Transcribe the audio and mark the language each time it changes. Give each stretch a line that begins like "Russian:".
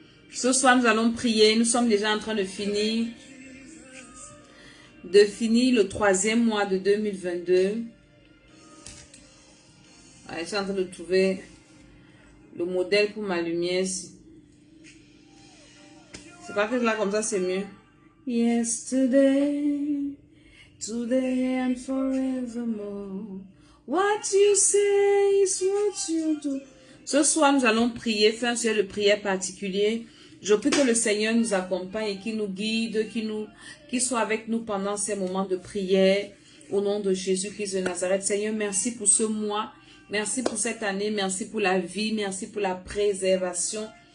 French: Ce soir, nous allons prier. Nous sommes déjà en train de finir le 3e mois de 2022. Je suis en train de trouver le modèle pour ma lumière. C'est pas que là, comme ça, c'est mieux.
English: Yesterday, today and forevermore. What you say is what you do.
French: Ce soir, nous allons prier, faire un sujet de prière particulier. Je prie que le Seigneur nous accompagne et qu'il nous guide, qu'il soit avec nous pendant ces moments de prière. Au nom de Jésus-Christ de Nazareth. Seigneur, merci pour ce mois. Merci pour cette année. Merci pour la vie. Merci pour la préservation.